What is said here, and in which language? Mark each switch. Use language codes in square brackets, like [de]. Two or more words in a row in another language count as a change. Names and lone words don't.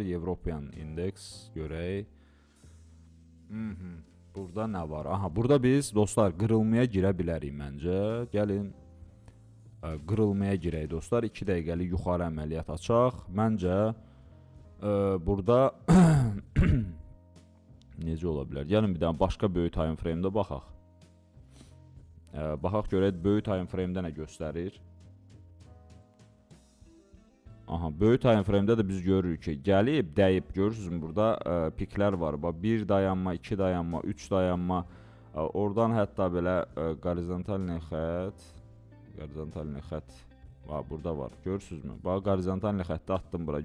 [az] European Index görək. Burada nə var? Aha, burada biz dostlar qırılmaya girə bilərik məncə. Gəlin qırılmaya girək dostlar. 2 dəqiqəlik yuxarı əməliyyat açaq. Məncə burada necə ola bilər? Gəlin bir dənə başqa böyük [en] time frame- [az] də baxaq. Baxaq görək böyük [en] time frame- [az] də nə göstərir. Aha, böyük [en] time frame- [az] də də biz görürük ki, gəlib, dəyib. Görürsünüzmü burada piklər var. 1 dayanma, 2 dayanma, 3 dayanma. Oradan hətta belə horizontal xətt burada var. Görürsünüzmü? Bax horizontal xətti atdım bura.